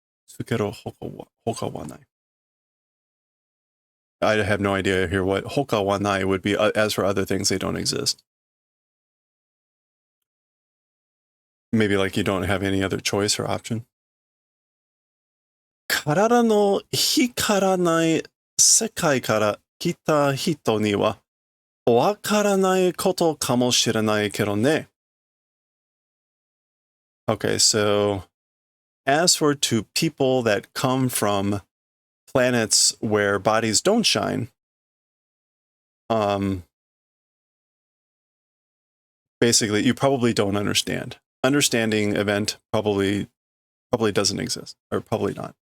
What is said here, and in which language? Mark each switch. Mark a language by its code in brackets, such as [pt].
[ja] Tsukeru hoka wa nai. [en] I have no idea here what [ja] hoka wa nai [en] would be. As for other things, they don't exist. Maybe like you don't have any other choice or option. [ja] 体の光らない世界から来た人にはわからないことかもしれないけどね。 [en] Okay, so as for to people that come from planets where bodies don't shine, basically, you probably don't understand. Understanding event probably doesn't exist, or probably not.